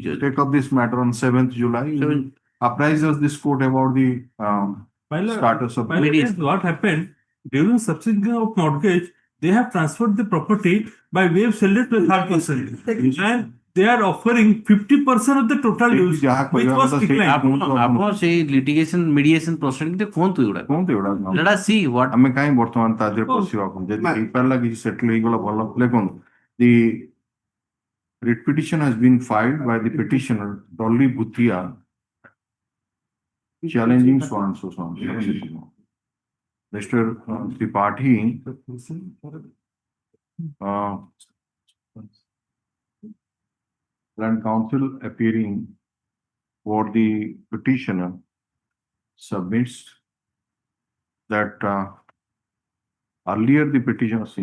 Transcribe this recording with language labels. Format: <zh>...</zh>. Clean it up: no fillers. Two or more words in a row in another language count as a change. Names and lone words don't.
<en>Take up this matter on 7th July. Apprises this court about the status of mediation. What happened during subsequent of mortgage? They have transferred the property by way of sale to a third person, and they are offering 50% of the total use, which was declined.</en> <or>ଆପଣ ସେଇ</or> <en>litigation mediation proceeding</en> <or>ଟେ କୁହନ୍ତୁ ଏଗୁଡା।</or> <en>Let us see what</en> <or>ଆମେ କାହିଁ ବର୍ତ୍ତମାନ ତା ଦେହରେ ପଶିବାକୁ ଯଦି ହେଇପାରିଲା କିଛି ସେଟଲ୍ ହେଇଗଲା ଭଲ ଲେଖନ୍ତୁ</or> <en>the writ petition has been filed by the petitioner Dolly Bhutia challenging so and so on. Mr. Tripathi Land Council appearing for the petitioner submits that earlier the petitioner</en>